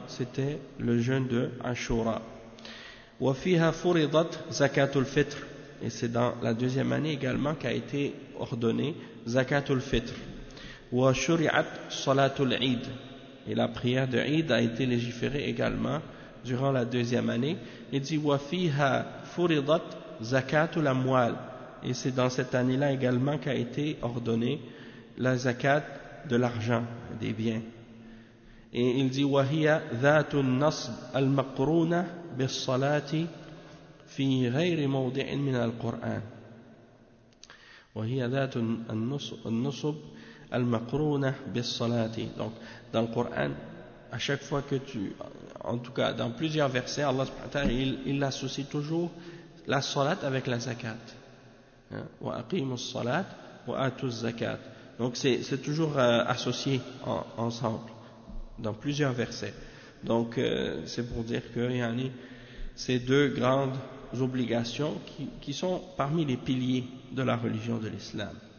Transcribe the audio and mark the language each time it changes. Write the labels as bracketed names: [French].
[French] C'était le jeûne de Ashura. [Arabic] وَفِيهَا فُرِضَتْ زَكَاتُ الْفِطْرِ [French] Et c'est dans la deuxième année également qu'a été ordonnée [Arabic] زَكَاتُ الْفِطْرِ وَشُرِعَتْ صَلَاتُ الْعِيدِ [French] Et la prière de Eid a été légiférée également durant la deuxième année. Il dit [Arabic] وَفِيهَا فُرِضَتْ زَكَاتُ الْأَمْوَالِ [French] Et c'est dans cette année-là également qu'a été ordonnée la zakat de l'argent, des biens. Et il dit [Arabic] وَهِيَ ذَاتُ النَّصْبِ الْمَقْرُونَ بِالصَّلَاةِ فِي غَيْرِ مَوْضِعٍ مِنَ الْقُرْآنِ وَهِيَ ذَاتُ النَّصْبِ الْمَقْرُونَ بِالصَّلَاةِ [French] Donc, dans le Coran, à chaque fois que tu... En tout cas, dans plusieurs versets, Allah subhanahu wa ta'ala, il associe toujours la salat avec la zakat. [Arabic] وَأَقِيمُ الصَّلَاةِ وَأَتُ الزَّكَاةِ [French] Donc, c'est toujours associé ensemble. Dans plusieurs versets. Donc, c'est pour dire que yani, ces deux grandes obligations qui sont parmi les piliers de la religion de l'islam.